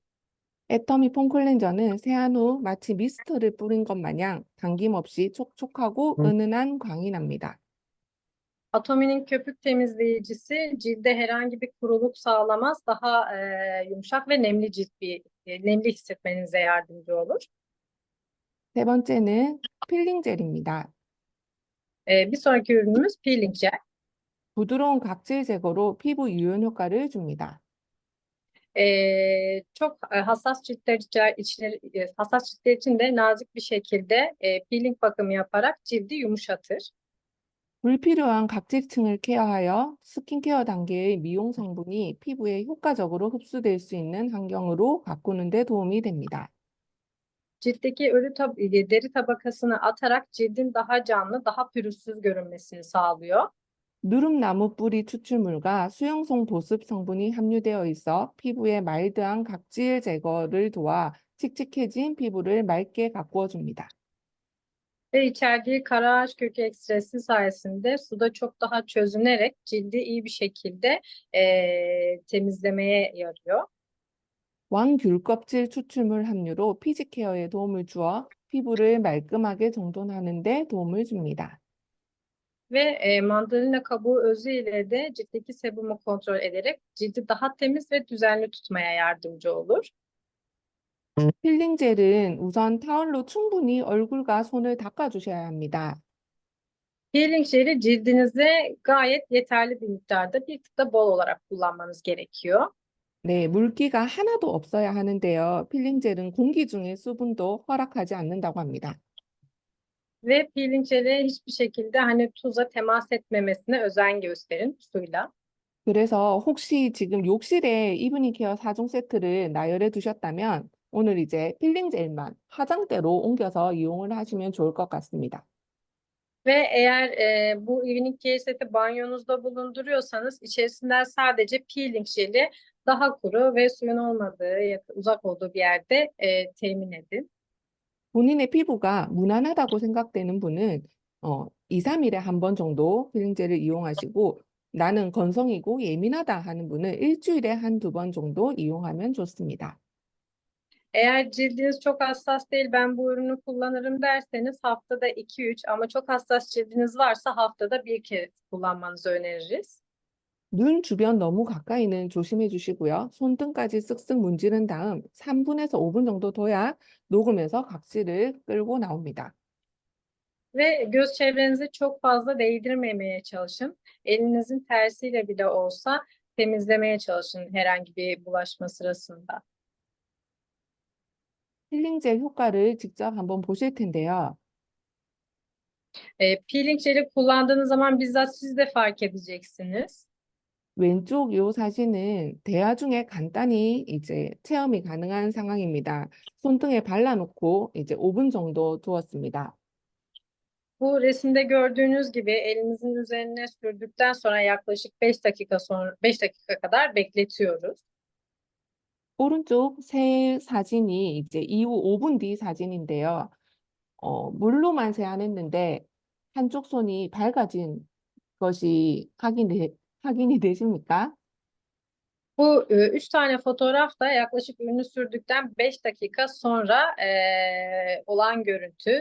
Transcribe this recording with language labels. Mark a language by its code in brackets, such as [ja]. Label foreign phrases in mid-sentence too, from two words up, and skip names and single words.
[ko] 애터미 폼 클렌저는 세안 후 마치 미스트를 뿌린 것 마냥 당김없이 촉촉하고 은은한 광이 납니다. [tr] Atomi'nin köpük temizleyicisi cilde herhangi bir kuruluk sağlamaz. Daha yumuşak ve nemli nemli hissetmenize yardımcı olur. [ko] 세 번째는 필링 젤입니다. [tr] Bir sonraki ürünümüz [en] peeling gel. [ko] 부드러운 각질 제거로 피부 유연 효과를 줍니다. [tr] Çok hassas hassas ciltler için de nazik bir şekilde peeling bakımı yaparak cildi yumuşatır. [ko] 불필요한 각질층을 케어하여 스킨케어 단계의 미용 성분이 피부에 효과적으로 흡수될 수 있는 환경으로 가꾸는 데 도움이 됩니다. [tr] Ciltteki deri tabakasını atarak cildin daha canlı, daha pürüzsüz görünmesini sağlıyor. [ko] 누름나무 뿌리 추출물과 수용성 보습 성분이 함유되어 있어 피부의 마일드한 각질 제거를 도와 칙칙해진 피부를 맑게 가꾸어 줍니다. [tr] Ve içerdiği kara ağaç kökü ekstresi sayesinde suda çok daha çözünerek cildi iyi bir şekilde temizlemeye yarıyor. [ko] 왕귤 껍질 추출물 함유로 피지 케어에 도움을 주어 피부를 말끔하게 정돈하는 데 도움을 줍니다. [tr] Ve mandalina kabuğu özü ile de ciltteki sebumu kontrol ederek cildi daha temiz ve düzenli tutmaya yardımcı olur. [ko] 필링 젤은 우선 타월로 충분히 얼굴과 손을 닦아주셔야 합니다. [tr] Peeling jeli cildinize gayet yeterli bir miktarda bir tık da bol olarak kullanmanız gerekiyor. [ko] 네, 물기가 하나도 없어야 하는데요. 필링 젤은 공기 중의 수분도 허락하지 않는다고 합니다. [tr] Ve peeling jeli hiçbir şekilde hani tuza temas etmemesine özen gösterin suyla. [ko] 그래서 혹시 지금 욕실에 이브닝 케어 4종 세트를 나열해 두셨다면 오늘 이제 필링 젤만 화장대로 옮겨서 이용을 하시면 좋을 것 같습니다. [tr] Ve eğer bu [en] evening care [tr] seti banyonuzda bulunduruyorsanız içerisinden sadece peeling jeli daha kuru ve suyun olmadığı, uzak olduğu bir yerde temin edin. [ko] 본인의 피부가 무난하다고 생각되는 분은 2, 3일에 한 번 정도 필링젤을 이용하시고 나는 건성이고 예민하다 하는 분은 일주일에 한두 번 정도 이용하면 좋습니다. [tr] Eğer cildiniz çok hassas değil, ben bu ürünü kullanırım derseniz haftada 2-3 ama çok hassas cildiniz varsa haftada bir kez kullanmanızı öneririz. [ko] 눈 주변 너무 가까이는 조심해 주시고요. 손등까지 쓱쓱 문지른 다음 3분에서 5분 정도 둬야 녹으면서 각질을 끌고 나옵니다. [tr] Ve göz çevrenizi çok fazla değdirmemeye çalışın. Elinizin tersiyle bile olsa temizlemeye çalışın herhangi bir bulaşma sırasında. [ko] 필링젤 효과를 직접 한번 보실 텐데요. [tr] Peeling jeli kullandığınız zaman bizzat siz de fark edeceksiniz. [ko] 왼쪽 요 사진은 대화 중에 간단히 이제 체험이 가능한 상황입니다. 손등에 발라놓고 이제 5분 정도 두었습니다. [tr] Bu resimde gördüğünüz gibi elinizin üzerine sürdükten sonra yaklaşık 5 dakika kadar bekletiyoruz. [ko] 오른쪽 새 사진이 이제 이후 5분 뒤 사진인데요. 물로만 세안했는데 한쪽 손이 밝아진 것이 확인이 되십니까? [tr] Bu üç tane fotoğraf da yaklaşık ürünü sürdükten 5 dakika sonra olan görüntü.